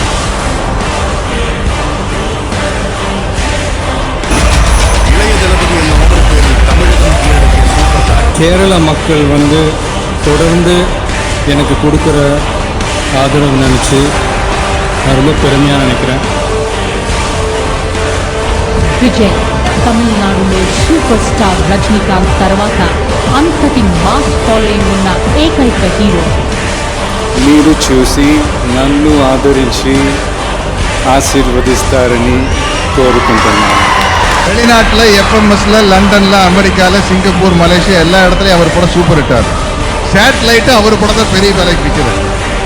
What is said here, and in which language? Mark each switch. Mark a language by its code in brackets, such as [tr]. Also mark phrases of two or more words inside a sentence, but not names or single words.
[ta] கேரள மக்கள் வந்து தொடர்ந்து எனக்கு கொடுக்குற ஆதரவு நினச்சி நான் ரொம்ப பெருமையாக நினைக்கிறேன். [te] విజయ్ తమిళనాడులో [en] super star [te] రజనీకాంత్ తర్వాత అంతటి [en] mass following [te] ఉన్న ఏకైక హీరో. మీరు చూసి నన్ను ఆదరించి ఆశీర్వదిస్తారని కోరుకుంటున్నాను. [ta] வெளிநாட்டில் எஃப்எம்எஸ்ல, லண்டன்ல, அமெரிக்காவில், சிங்கப்பூர், மலேசியா எல்லா இடத்துலையும் அவர் படம் [en] super hit. [ta] சேட்டலைட்டு அவர் படத்தை பெரிய விலைக்கு விற்கிறது.